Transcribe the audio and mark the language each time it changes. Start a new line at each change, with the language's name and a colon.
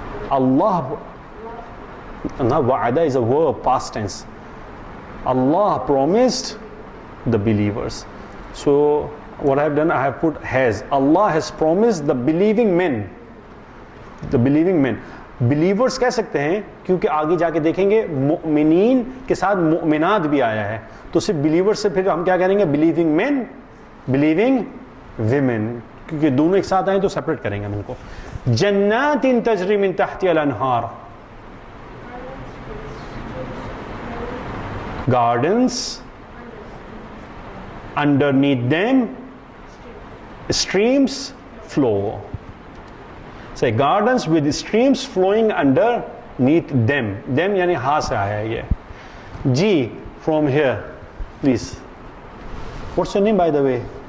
English: اللہ, وعدہ is a verb, past tense. Allah promised the believers. So what I have done, I have put has. Allah has promised the believing men. The believing men.
Urdu: Believers کہہ سکتے ہیں کیونکہ آگے جا کے دیکھیں گے مؤمنین کے ساتھ مؤمنات بھی آیا ہے, تو صرف believers سے پھر ہم کیا کریں گے؟
English: believing men, believing women,
Urdu: کیونکہ دونوں ایک ساتھ آئیں تو سیپریٹ کریں گے ہم ان کو.
Arabic: جنات تجری من تحتها الانہار.
English: Gardens, underneath them streams flow. Say gardens with streams flowing underneath them. Them
Urdu: yani ha se aaya hai ye.
English: G, from here please. What's your name by the way?